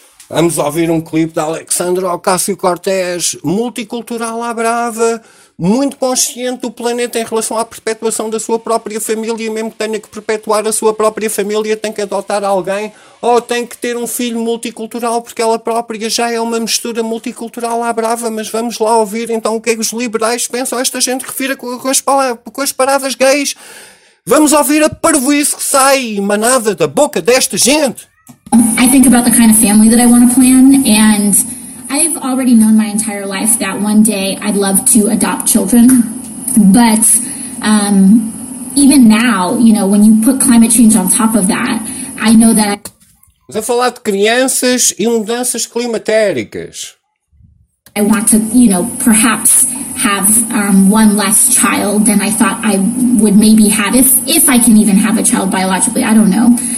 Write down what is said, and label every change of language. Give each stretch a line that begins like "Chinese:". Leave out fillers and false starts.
Portuguese: Vamos ouvir um clipe da Alexandra Ocasio-Cortez, multicultural à brava, muito consciente do planeta em relação à perpetuação da sua própria família, mesmo que tenha que perpetuar a sua própria família, tem que adotar alguém, ou tem que ter um filho multicultural, porque ela própria já é uma mistura multicultural à brava. Mas vamos lá ouvir então o que é que os liberais pensam, esta gente que refira com as paradas gays. Vamos ouvir a parvoíce que sai emanada da boca desta gente.
English: I think about the kind of family that I want to plan, and I've already known my entire life that one day I'd love to adopt children, but even now, you know, when you put climate change on top of that, I know that...
Portuguese: Vamos a falar de crianças e mudanças climatéricas.
English: I want to, you know, perhaps have one less child than I thought I would maybe have, if I can even have a child biologically, I don't know.